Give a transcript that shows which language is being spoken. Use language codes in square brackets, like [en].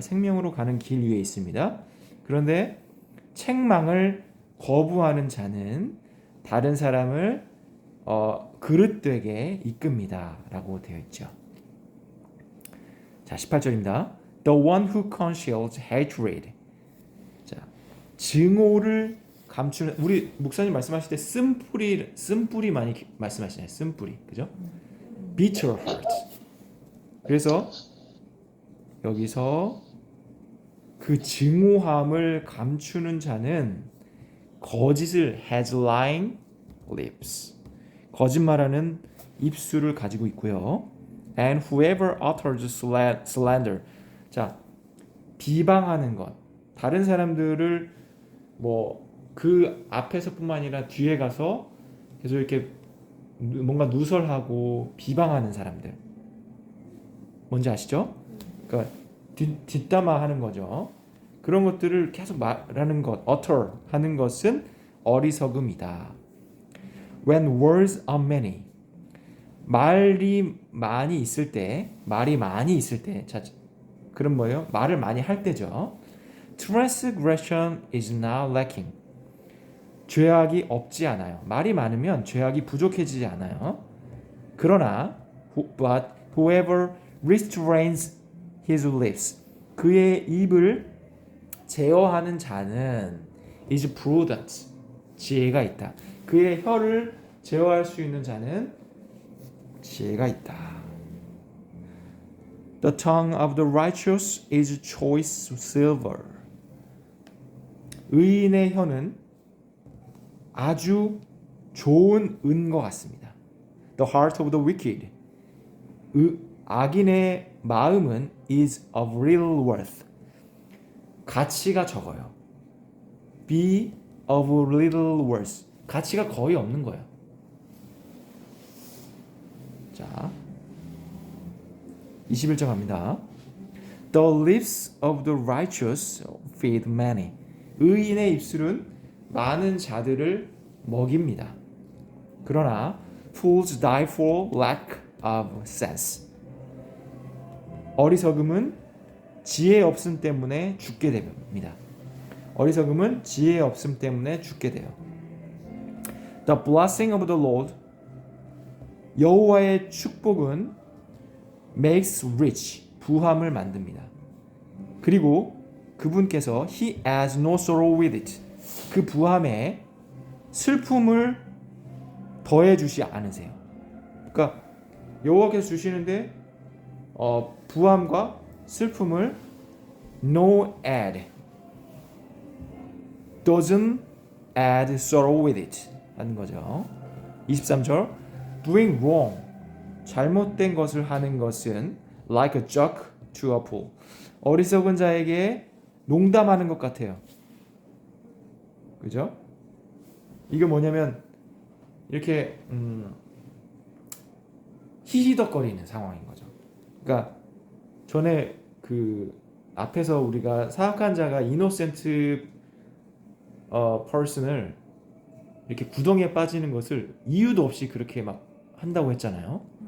[ko] 생명으로 가는 길 위에 있습니다. 그런데 책망을 거부하는 자는 다른 사람을 그릇되게 이끕니다. 라고 되어 있죠. 자, 18절입니다. [en] The one who conceals hatred. [ko] 자, 증오를 감추는, 우리 목사님 말씀하실 때 쓴뿌리 많이 말씀하시잖아요. 쓴뿌리. 그죠? [en] bitter heart. [ko] 그래서 여기서 그 증오함을 감추는 자는 거짓을 [en] has lying lips. [ko] 거짓말하는 입술을 가지고 있고요. [en] And whoever utters slander. [ko] 자, 비방하는 것. 다른 사람들을 뭐 그 앞에서뿐만 아니라 뒤에 가서 계속 이렇게 뭔가 누설하고 비방하는 사람들. 뭔지 아시죠? 그러니까 뒷담화하는 거죠. 그런 것들을 계속 말하는 것, utter 하는 것은 어리석음이다. [en] When words are many. [ko] 말이 많이 있을 때, 자, 그럼 뭐예요? 말을 많이 할 때죠. [en] Transgression is not lacking. [ko] 죄악이 없지 않아요. 말이 많으면 죄악이 부족해지지 않아요. [en] 그러나 but whoever restrains his lips. [ko] 그의 입을 제어하는 자는 [en] is prudent. [ko] 지혜가 있다. 그의 혀를 제어할 수 있는 자는 지혜가 있다. [en] The tongue of the righteous is choice silver. [ko] 의인의 혀는 아주 좋은 은과 같습니다. [en] The heart of the wicked. [ko] 악인의 마음은 [en] is of little worth. [ko] 가치가 적어요. [en] Be of little worth. [ko] 가치가 거의 없는 거예요. 자, 21절 갑니다. [en] The lips of the righteous feed many. [ko] 의인의 입술은 많은 자들을 먹입니다. [en] 그러나 fools die for lack of sense. [ko] 어리석음은 지혜 없음 때문에 죽게 됩니다. 어리석음은 지혜 없음 때문에 죽게 돼요. [en] The blessing of the Lord. [ko] 여호와의 축복은 [en] makes rich. [ko] 부함을 만듭니다. 그리고 그분께서 [en] he has no sorrow with it. [ko] 그 부함에 슬픔을 더해 주지 않으세요. 그러니까 여호와께서 주시는데 부함과 슬픔을 [en] no add. doesn't add sorrow with it [ko] 하는 거죠. [en] 23절 doing wrong. [ko] 잘못된 것을 하는 것은 [en] like a joke to a fool. [ko] 어리석은 자에게 농담하는 것 같아요. 그죠? 이게 뭐냐면 이렇게 히히덕거리는 상황인 거죠. 그러니까 전에 그 앞에서 우리가 사악한 자가 이노센트 person을 이렇게 구덩이에 빠지는 것을 이유도 없이 그렇게 막 한다고 했잖아요.